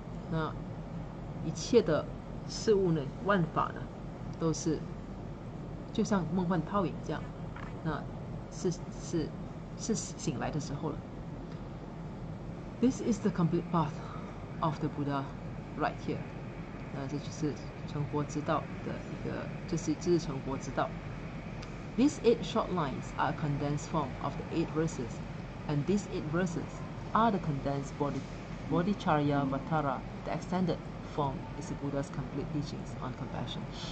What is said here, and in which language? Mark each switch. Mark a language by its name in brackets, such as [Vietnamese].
[Chinese] 那一切的事物呢，万法呢，都是就像梦幻泡影这样，那是醒来的时候了。 [English] This is the complete path of the Buddha right here. [Chinese] 这就是成佛之道的这是成佛之道。 [English] These 8 short lines are a condensed form of the 8 verses, and these 8 verses are the condensed Bodhicharyavatara. The extended form is the Buddha's complete teachings on compassion.